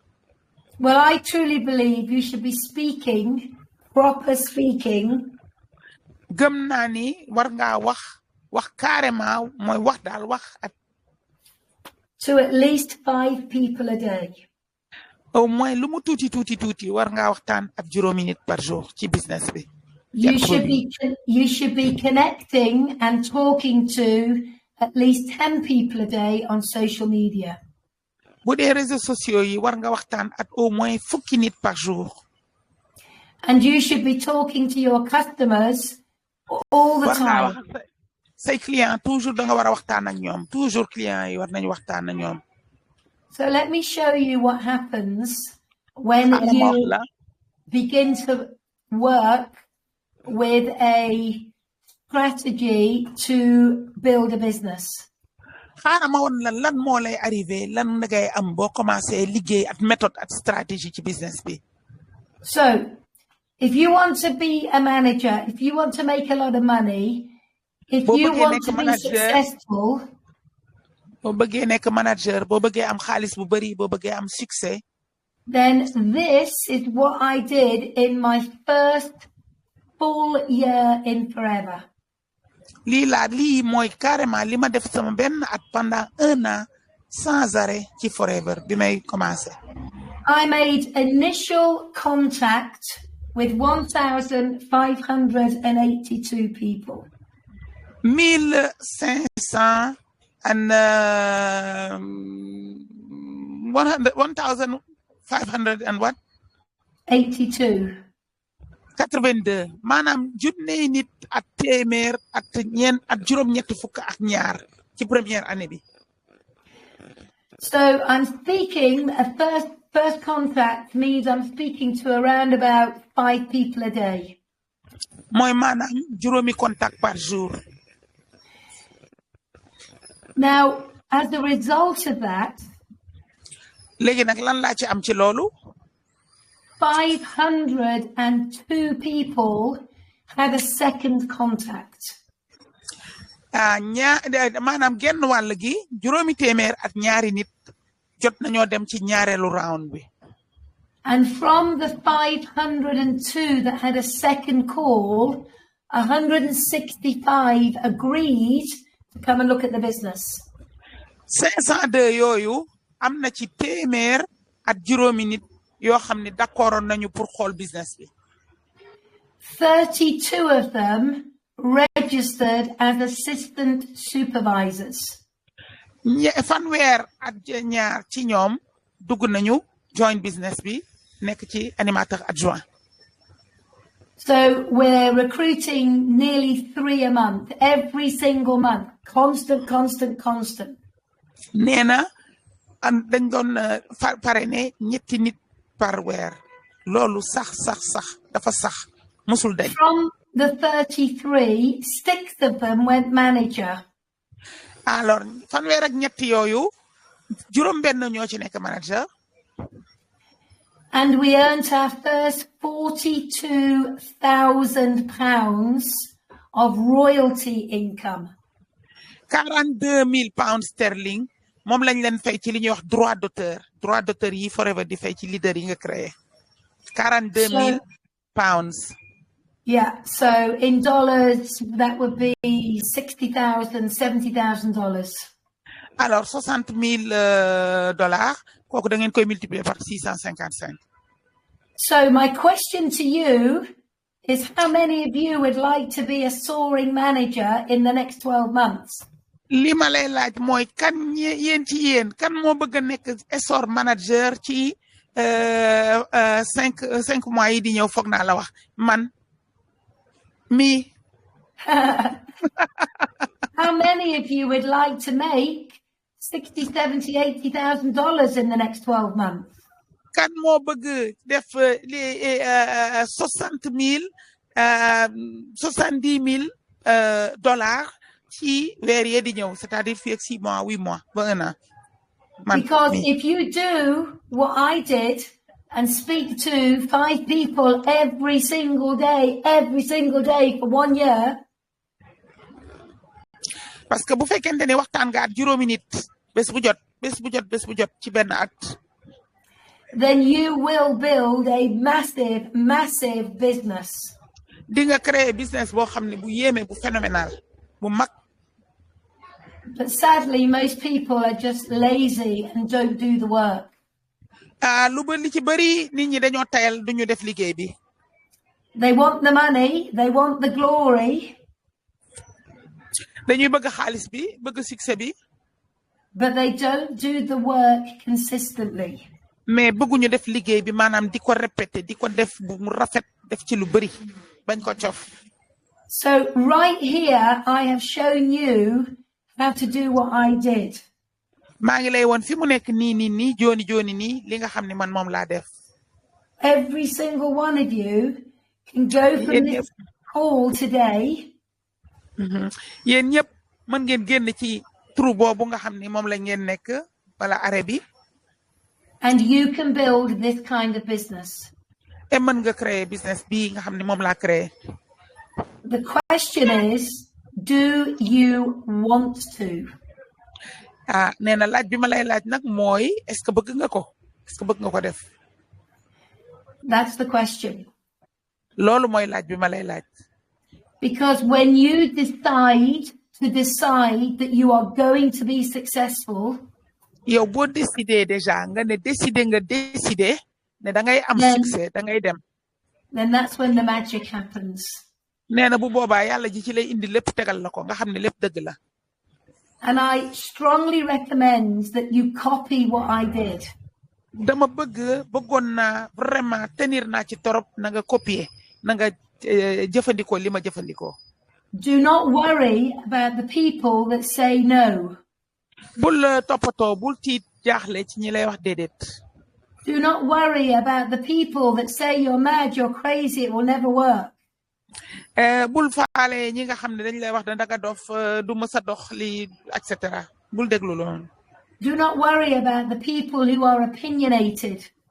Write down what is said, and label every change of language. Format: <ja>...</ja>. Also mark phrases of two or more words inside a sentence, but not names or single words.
<en>Well, I truly believe you should be speaking, proper speaking.</en> <wo>Gëm naa ni war ngaa wax carrément mooy wax daal wax at.</wo> <en>To at least 5 people a day.</en> <fr>Au moins</fr> <wo>lu mu tuuti war ngaa waxtaan ak juróomi nit</wo> <fr>par jour</fr> <wo>ci business bi.</wo> <en>You should be connecting and talking to at least 10 people a day on social media.</en> <wo>Bu dee</wo> <fr>réseaux sociaux</fr> <wo>yi war nga waxtaan ak</wo> <fr>au moins</fr> <wo>fukki nit</wo> <fr>par jour.</fr> <en>And you should be talking to your customers all the time.</en> <wo>Say</wo> <fr>client toujours</fr> <wo>da nga war a waxtaan ak ñoom</wo> <fr>toujours client</fr> <wo>yi war nañu waxtaan ak ñoom.</wo> <en>So let me show you what happens when you begin to work with a strategy to build a business.</en> <wo>Xaaral ma woon lan moo lay arrivé lan ngay am boo commencé liggéey ak méthode ak stratégie ci business bi.</wo> <en>So, if you want to be a manager, if you want to make a lot of money, if you want to be successful,</en> <wo>boo bëggee nekk manager, boo bëggee am xaalis bu bari, boo bëggee am succès,</wo> <en>then this is what I did in my first full year in Forever.</en> <wo>Lii mooy carrément li ma def sama benn at</wo> <fr>pendant 1 an sans arrêt</fr> <wo>ci Forever bi may commencé.</wo> <en>I made initial contact with 1,582 people. 1,500 and 1,500 and what? 82.</en> <wo>82 maanaam junne nit ak téeméer ak juróom-ñetti fukk ak ñaar ci</wo> <fr>première année</fr> <wo>bi.</wo> <en>So I'm speaking, first contact means I'm speaking to around about 5 people a day.</en> <wo>Mooy maanaam juróomi</wo> <fr>contact par jour.</fr> <en>Now, as a result of that,</en> <wo>léegi nag lan laa ci am ci loolu?</wo> <en>502 people had a second contact.</en> <wo>Maanaam genn wàll gi juróomi téeméer ak ñaari nit jot nañoo dem ci ñaareelu round bi.</wo> <en>And from the 502 that had a second call, 165 agreed to come and look at the business.</en> <wo>502 yooyu am na ci téeméer ak juróomi nit yoo xam ne d'accordoon nañu pour xool business bi.</wo> <en>32 of them registered as assistant supervisors.</en> <wo>fanweer ak ñaar ci ñoom dugg nañu join business bi nekk ci</wo> <fr>animateur adjoint.</fr> <en>So we're recruiting nearly 3 a month, every single month, constant.</en> <wo>nee na dañ doon parrainé ñetti nit par weer loolu sax dafa sax musul dañ.</wo> <en>From the 33, 6 of them went manager.</en> <wo>alors fanweer ak ñetti yooyu juróom benn ñoo ci nekk manager.</wo> <en>And we earned our first £42,000 of royalty income.</en> <wo>42,000</wo> <en>pounds sterling</en> <wo>moom lañ leen fay ci li ñuy wax</wo> <fr>droit d'auteur</fr> <wo>yi forever di fay ci leader yi nga créé 42,000 pounds.</wo> <en>Yeah, so in dollars that would be $60,000, $70,000.</en> <wo>alors $60,000 kooku da ngeen koy multiplier par 655.</wo> <en>So my question to you is, how many of you would like to be a soaring manager in the next 12 months?</en> <wo>li ma lay laaj mooy kan yéen ci yéen kan moo bëgg a nekk essor manager ci 5 mois yi di ñëw foog naa la wax man mi.</wo> <en>How many of you would like to make $60,000, $70,000, $80,000 in the next 12 months?</en> <wo>kan moo bëgg def li 60,000 $70,000 ci weer yee di ñëw</wo> <fr>c'est-à-dire</fr> <wo>fii ak 6 mois 8 mois ba 1 an.</wo> <en>Because if you do what I did and speak to 5 people every single day for 1 year.</en> <fr>parce que</fr> <wo>bu fekkente ne waxtaan nga ak juróomi nit bés bu jot ci benn at.</wo> <en>then you will build a massive business.</en> <wo>di nga créer business boo xam ne bu yéeme bu phénoménal bu mag.</wo> <en>But sadly, most people are just lazy and don't do the work.</en> <wo>lu li ci bëri nit ñi dañoo tayal duñu def liggéey bi.</wo> <en>They want the money, they want the glory.</en> <wo>dañuy bëgg xaalis bi bëgg succès bi.</wo> <en>But they don't do the work consistently.</en> <wo>mais bëgguñu def liggéey bi maanaam di ko répéter di ko def bu mu rafet def ci lu bëri bañ ko cof.</wo> <en>So right here, I have shown you how to do what I did.</en> <wo>maa ngi lay woon fi mu nekk nii jooni nii li nga xam ne man moom laa def.</wo> <en>Every single one of you can go from this call today.</en> <wo>yéen ñëpp mën ngeen génn ci trou boobu nga xam ne moom la ngeen nekk wala arrêt bi.</wo> <en>And you can build this kind of business.</en> <wo>et mën nga créer business bi nga xam ne moom laa créer.</wo> <en>The question is, do you want to?</en> <wo>nee na laaj bi ma lay laaj nag mooy</wo> <fr>est-ce que</fr> <wo>bëgg nga ko def.</wo> <en>That's the question.</en> <wo>loolu mooy laaj bi ma lay laaj.</wo> <en>Because when you decide that you are going to be successful,</en> <wo>yow boo décidé déjà nga décidé ne da ngay am succès da ngay dem.</wo> <en>then that's when the magic happens.</en> <wo>nee na bu boobaa yàlla ji ci lay indi lépp tegal la ko nga xam ne lépp dëgg la.</wo> <en>And I strongly recommend that you copy what I did.</en> <wo>dama bëggoon naa</wo> <fr>vraiment tenir</fr> <wo>naa ci torop na nga copier na nga jëfandikoo li ma jëfandikoo.</wo> <en>Do not worry about the people that say no.</en> <wo>bul toppatoo bul tiit jaaxle ci ñi lay wax déedéet.</wo> <en>Do not worry about the people that say you're mad, you're crazy, it will never work.</en> <wo>bul faale ñi nga xam ne dañ lay wax da nga dof du mës a dox li</wo> <la>et cetera</la> <wo>bul déglu loolu.</wo> <en>Do not worry about the people who are opinionated.</en>